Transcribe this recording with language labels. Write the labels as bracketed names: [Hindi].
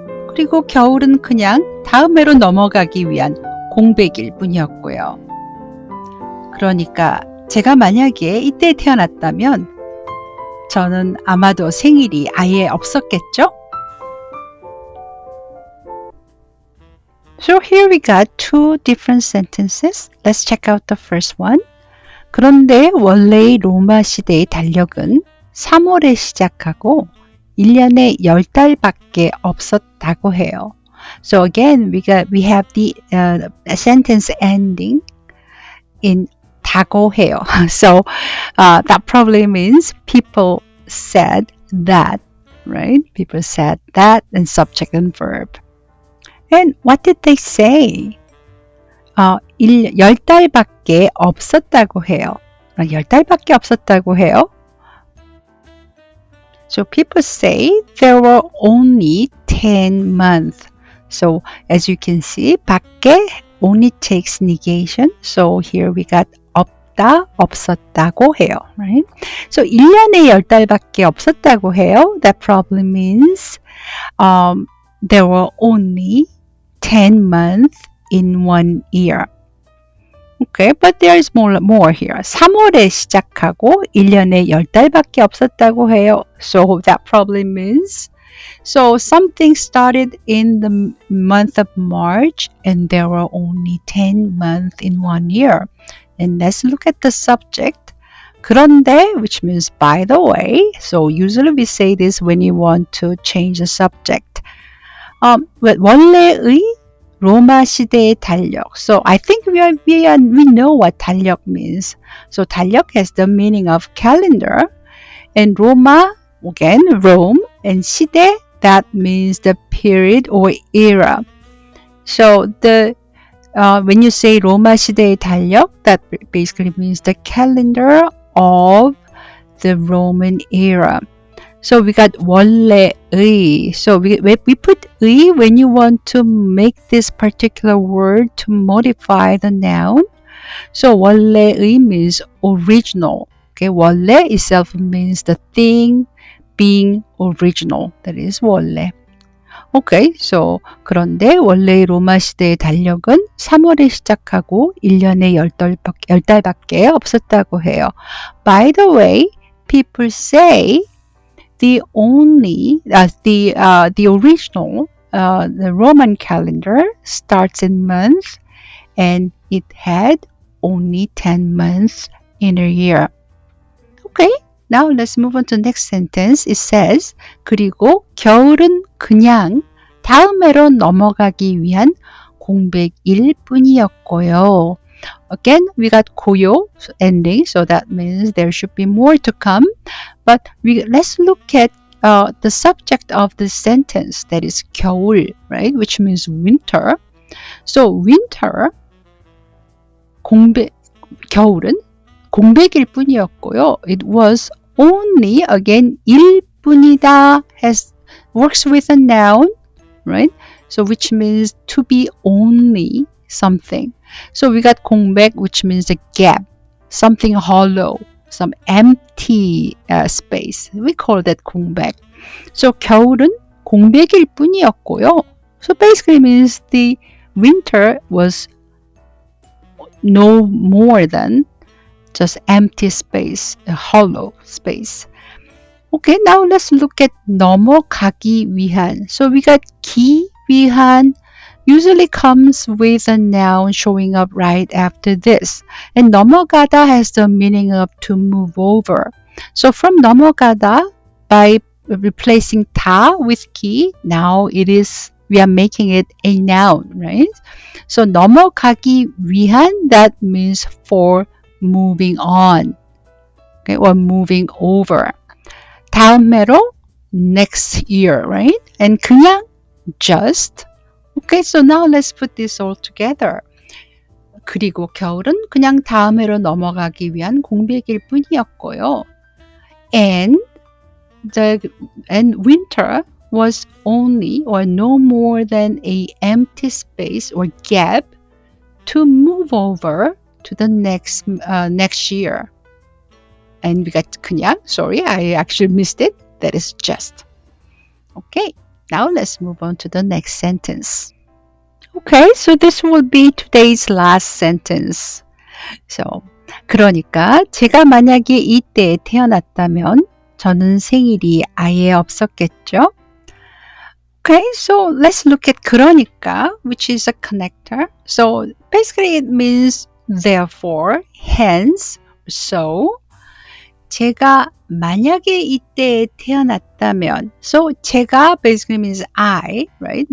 [Korean] 그리고 겨울은 그냥 다음 해로 넘어가기 위한 공백일 뿐이었고요. 그러니까 제가 만약에 이때 태어났다면 저는 아마도 생일이 아예 없었겠죠? [English] So here we got two different sentences. Let's check out the first one. [Korean] 그런데 원래의 로마 시대의 달력은 3월에 시작하고 1년에 10달밖에 없었다고 해요. [English] So again, we have the sentence ending in 다고 해요. So that probably means people said that, right? People said that and subject and verb. And what did they say? [Korean] 10달밖에 없었다고 해요. 10달밖에 없었다고 해요. [English] So people say there were only 10 months. So as you can see, 밖에 only takes negation. So here we got 없다, 없었다고 해요. Right? [Korean] So 1년에 10달밖에 없었다고 해요. [English] That probably means there were only 10 months in 1 year. Okay, but there is more here. 3월에 시작하고 1년에 10달밖에 없었다고 해요. So that probably means something started in the month of March and there were only 10 months in 1 year. And let's look at the subject. 그런데, which means by the way. So usually we say this when you want to change the subject. [Korean] 원래의 로마 시대의 달력. [English] So I think we know what 달력 means. So 달력 has the meaning of calendar. And Roma, again, Rome. And 시대, that means the period or era. So when you say 로마 시대의 달력, that basically means the calendar of the Roman era. So we got 원래의. So we put 의 when you want to make this particular word to modify the noun. So 원래의 means original. Okay, 원래 itself means the thing being original. That is 원래. [Korean] Okay, so 그런데 원래의 로마 시대의 달력은 3월에 시작하고 1년에 10달밖에 없었다고 해요. [English] By the way, people say the original, the Roman calendar starts in months and it had only 10 months in a year. Okay, now let's move on to the next sentence. It says, [Korean] 그리고 겨울은 그냥 다음 해로 넘어가기 위한 공백일 뿐이었고요. [English] Again, we got 고요 ending, so that means there should be more to come. But let's look at the subject of the sentence, that is 겨울, right? Which means winter. So winter, 겨울은 [Korean] 공백일 뿐이었고요. [English] It was only, again, 일 뿐이다 has works with a noun, right? So which means to be only something. So we got 공백, which means a gap, something hollow, some empty space. We call that 공백. [Korean] So 겨울은 공백일 뿐이었고요. [English] So basically means the winter was no more than just empty space, a hollow space. Okay, now let's look at 넘어가기 위한. So we got 기 위한 usually comes with a noun showing up right after this. And 넘어가다 has the meaning of to move over. So from 넘어가다, by replacing 다 with 기, now we are making it a noun, right? So 넘어가기 위한, that means for moving on, okay, or moving over. 다음 해로, next year, right? And 그냥, just. Okay, so now let's put this all together. 그리고 겨울은 그냥 다음 해로 넘어가기 위한 공백일 뿐이었고요. And winter was only or no more than a empty space or gap to move over to the next year. And we got 그냥, sorry, I actually missed it. That is just. Okay, now let's move on to the next sentence. Okay, so this will be today's last sentence. [Korean] So, 그러니까 제가 만약에 이때에 태어났다면 저는 생일이 아예 없었겠죠? [English] Okay, so let's look at 그러니까, which is a connector. So basically it means therefore, hence, so. [Korean] 제가 만약에 이때에 태어났다면, [English] so 제가 basically means I, right?